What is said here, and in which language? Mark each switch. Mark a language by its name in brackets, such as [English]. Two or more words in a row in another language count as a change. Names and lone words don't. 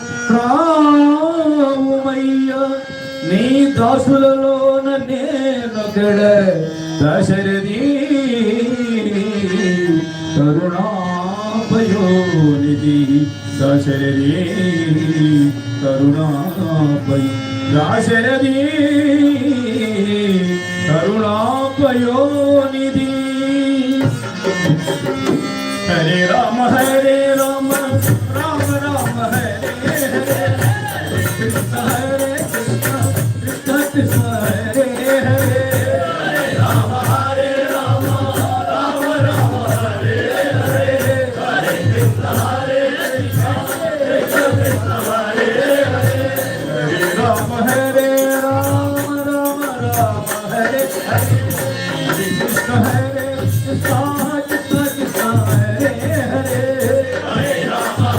[Telugu] రామయ్య నీ దాసులలోన నేనొకడ దశరథి కరుణాపయోనిధి దశరథి కరుణాపయ దశరథి [Sanskrit] కరుణాపయోనిధి హరే రామ రామ రామ రామ హరే హరే కృష్ణ హరే కృష్ణ కృష్ణ కృష్ణ హరే హరే రామ రామ రామ రామ హరే హరే హరే కృష్ణ హరే కృష్ణ కృష్ణ కృష్ణ హరే హరే హరే రామ రామ రామ హరే హరే హరే కృష్ణ హరే కృష్ణ కృష్ణ కృష్ణ హరే హరే హరే రామ